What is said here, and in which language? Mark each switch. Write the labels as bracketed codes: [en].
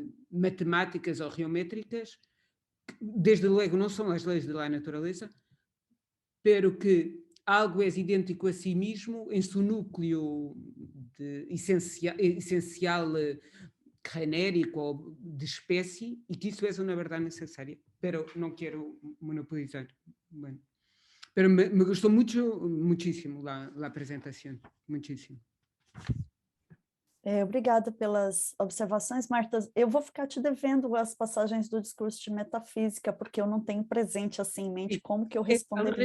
[pt] matemáticas ou geométricas, [es] desde luego [pt] não são as leis da natureza, [es] pero [pt] que algo é idêntico a si mesmo em seu núcleo essencial genérico ou de espécie, e que isso é uma verdade necessária. [es] pero no quiero monopolizar. Bueno. Pero [pt] me gustou muitíssimo a apresentação, muitíssimo. Obrigada pelas observações, Marta. Eu vou ficar te devendo as passagens do discurso de metafísica, porque eu não tenho presente assim em mente como que eu responderia.